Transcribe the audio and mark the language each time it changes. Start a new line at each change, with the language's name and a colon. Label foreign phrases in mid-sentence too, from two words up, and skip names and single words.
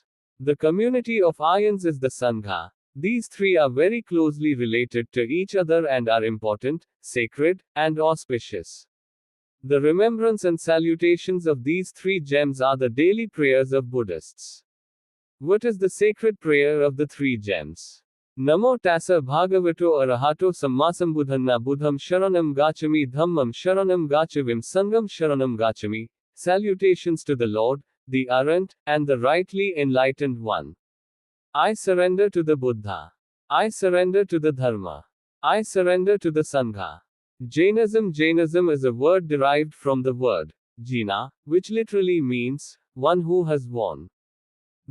English: The community of Aryans is the Sangha. These 3 are very closely related to each other and are important, sacred, and auspicious. The remembrance and salutations of these 3 gems are the daily prayers of Buddhists. What is the sacred prayer of the 3 gems?
Pali: Namo tassa bhagavato arahato sammasambuddhanna buddham sharanam gacchami dhammam sharanam gachavim sangam sharanam gacchami.
English: Salutations to the Lord, the Arhat, and the rightly enlightened one. I surrender to the Buddha. I surrender to the Dharma. I surrender to the Sangha. Jainism is a word derived from the word Jina, which literally means one who has won.